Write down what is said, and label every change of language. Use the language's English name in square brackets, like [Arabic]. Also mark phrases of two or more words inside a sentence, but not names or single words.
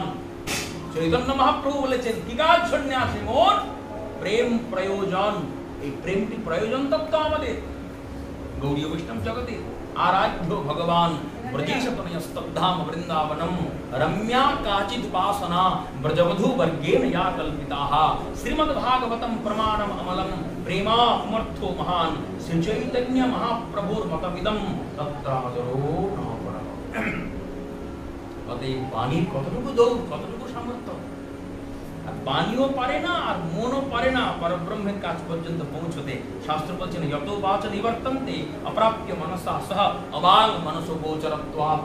[Bangla] চৈতন্য মহাপ্রভু বলেছেন কিগাধ সন্ন্যাসে মোর প্রেম প্রয়োজন। এই প্রেমটি প্রয়োজন তত্ত্ব আমাদের গৌড়ীয় বৈষ্ণব জগতে। [Sanskrit] আরাধ্য ভগবান ব্রজেশতনয়স্তব্ধাম বৃন্দাবনম রম্যা কাচিদ উপাসনা ব্রজবধূ বর্গেণ या कल्पिताः श्रीमद्भागवतं प्रमाणम अमलम प्रेमा पुमर्थो महान श्री चैतन्य महाप्रभुर मतमिदं तत्रादरो नापरम। [Bangla] অতএব বাণীর কতটুকু দৌড়, কতটুকু সামর্থ্য। আর বাণীও পারে না আর মনও পারে না পরব্রহ্মের কাছ পর্যন্ত পৌঁছতে। শাস্ত্র বলছেন [Sanskrit] যত বাচ নিবর্তন্তে অপ্রাপ্য মনসা সহ অবাল মনসো গোচরত্বাৎ।